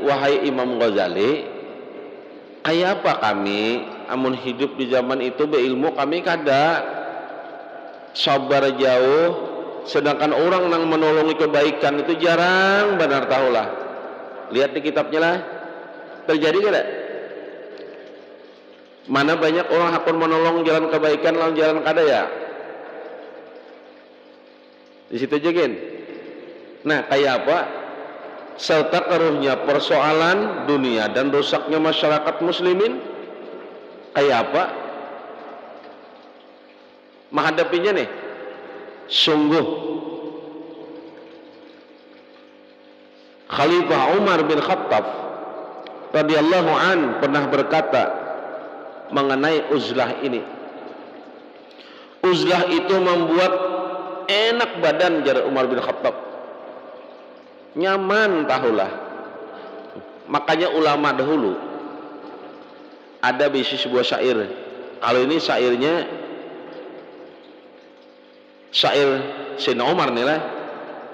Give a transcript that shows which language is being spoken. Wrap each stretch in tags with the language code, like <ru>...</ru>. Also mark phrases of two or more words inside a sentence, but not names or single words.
<bjn>Wahai Imam Ghazali, kayak apa kami amun hidup di zaman itu beilmu kami kada sabar jauh, sedangkan orang yang menolongi kebaikan itu jarang benar tahulah.</bjn> <id>Lihat di kitabnya lah. Terjadi tidak?</id> <bjn>Mana banyak orang hakun menolong jalan kebaikan lawan jalan kada ya?</bjn> <id>Di situ aja kan. Nah, kayak apa? Serta keruhnya persoalan dunia dan rusaknya masyarakat muslimin. Kayak apa? Menghadapinya nih. Sungguh Khalifah Umar bin Khattab</id> <ar>رضي الله عن</ar> <id>pernah berkata mengenai uzlah ini. Uzlah itu membuat enak badan jar Umar bin Khattab.</id> <bjn>Nyaman tahulah. Makanya ulama dahulu ada bisi sebuah syair.</bjn> <id>Kalau ini syairnya syair Sayyidina Umar nih lah.</id>